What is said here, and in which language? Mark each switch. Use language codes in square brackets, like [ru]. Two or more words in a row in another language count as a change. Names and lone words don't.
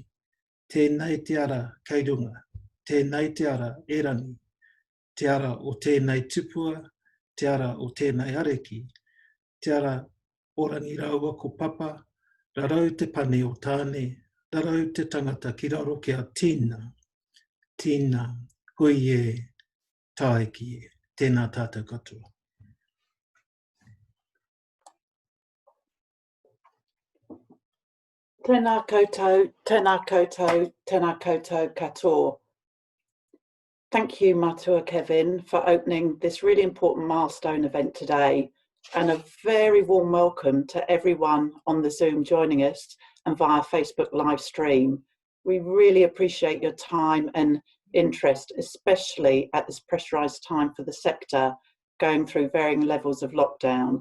[mi] Tēnei te ara kei runga, tēnei te ara e rangi, te ara o tēnei tupua, te ara o tēnei areki, te ara o rangi raua ko papa, rarau te pane o tāne, rarau te tangata ki raro ki a tīna, tīna, hui e, tāeki e, tēnā tātou katoa. Tēnā koutou, tēnā koutou, tēnā koutou katoa. [en] Thank you, Matua Kevin, for opening this really important milestone event today, and a very warm welcome to everyone on the Zoom joining us and via Facebook live stream. We really appreciate your time and interest, especially at this pressurised time for the sector going through varying levels of lockdown.